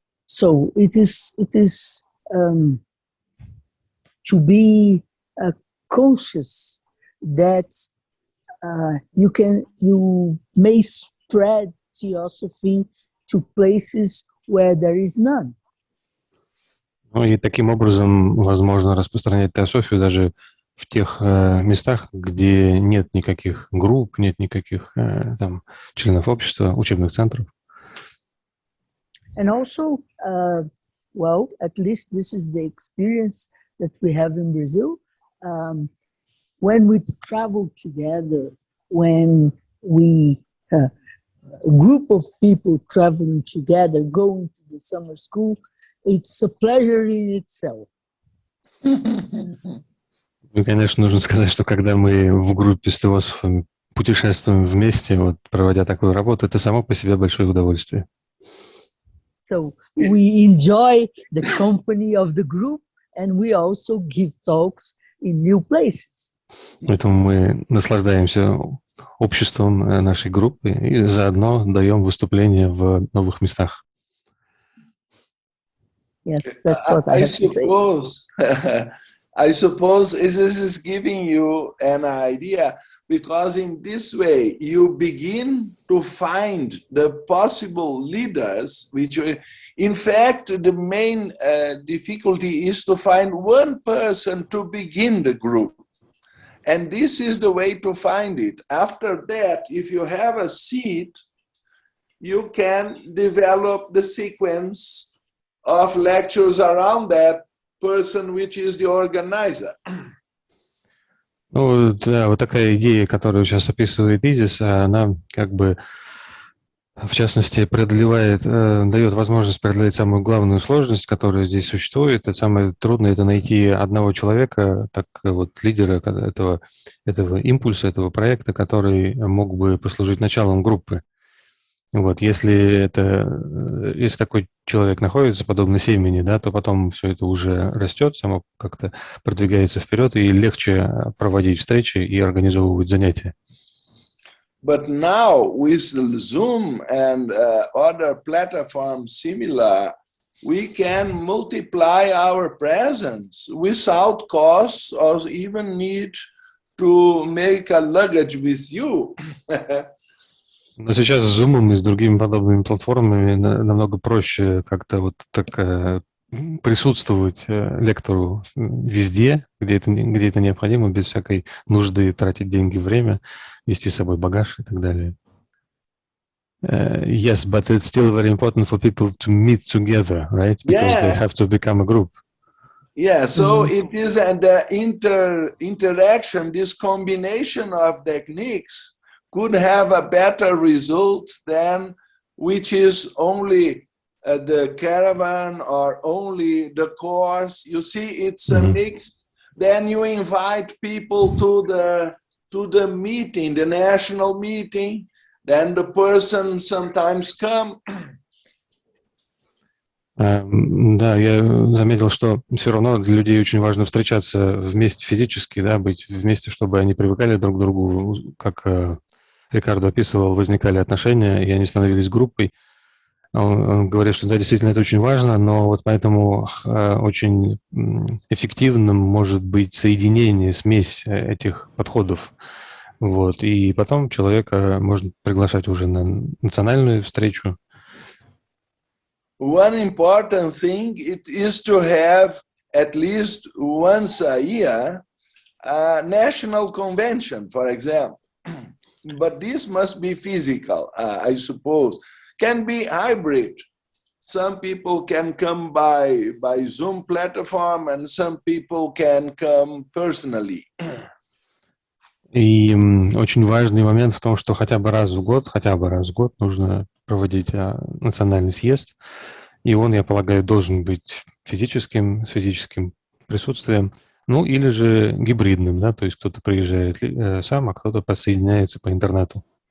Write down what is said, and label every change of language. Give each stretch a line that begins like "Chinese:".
English: So it is to be conscious that you may spread theosophy to places where there is none.
Russian: Ну и таким образом возможно распространять теософию даже в тех местах, где нет никаких групп, нет никаких там членов общества, учебных центров.
English: And also, at least this is the experience that we have in Brazil. When we travel together, when we a group of people traveling together, going to the summer school, it's a pleasure in itself.
Russian: Ну, конечно, нужно сказать, что когда мы в группе с теософами путешествуем вместе, вот, проводя такую работу, это само по себе большое удовольствие.
English: So we enjoy the company of the group, and we also give talks in new places.
Russian: Поэтому мы наслаждаемся обществом нашей группы и заодно даем выступления в новых местах.
English: Yes, that's what I have to say. I suppose this is giving you an idea, because in this way you begin to find the possible leaders, which in fact the main difficulty is to find one person to begin the group. And this is the way to find it. After that, if you have a seed, you can develop the sequence of lectures around that person, which is the organizer.
Russian: Ну, да, вот такая идея, которую сейчас описывает Изис, она как бы, в частности, дает возможность преодолеть самую главную сложность, которая здесь существует. Это самое трудное — это найти одного человека, так вот, лидера этого импульса, этого проекта, который мог бы послужить началом группы. Вот, если такой человек находится, подобно семени, да, то потом все это уже растет, само как-то продвигается вперед, и легче проводить встречи и организовывать занятия.
English: But now with Zoom and other platforms similar, we can multiply our presence without cost or even need to make a luggage with you.
Russian: Но сейчас с Zoom и с другими подобными платформами намного проще как-то вот так присутствовать лектору везде, где это необходимо, без всякой нужды тратить деньги, время, вести с собой багаж и так далее.
English: Yes, but it's still very important for people to meet together, right? Because they have to become a group. Yeah, so it is the interaction, this combination of techniques could have a better result than which is only the caravan or only the course. You see, it's a mix. Then you invite people to the meeting, the national meeting. Then the person sometimes come.
Russian: Да, я заметил, что все равно для людей очень важно встречаться вместе физически, да, быть вместе, чтобы они привыкали друг к другу, как Рикардо описывал, возникали отношения, и они становились группой. Он говорит, что да, действительно это очень важно, но вот поэтому очень эффективным может быть соединение, смесь этих подходов. Вот. И потом человека можно приглашать уже на национальную встречу.
English: One important thing it is to have at least once a year a national convention, for example. But this must be physical, I suppose. Can be hybrid. Some people can come by Zoom platform and some people can come personally.
Russian: И очень важный момент в том, что хотя бы раз в год нужно проводить национальный съезд. И он, я полагаю, должен быть физическим, с физическим присутствием, ну или же гибридным, да, то есть кто-то приезжает сам, а кто-то подсоединяется по интернету.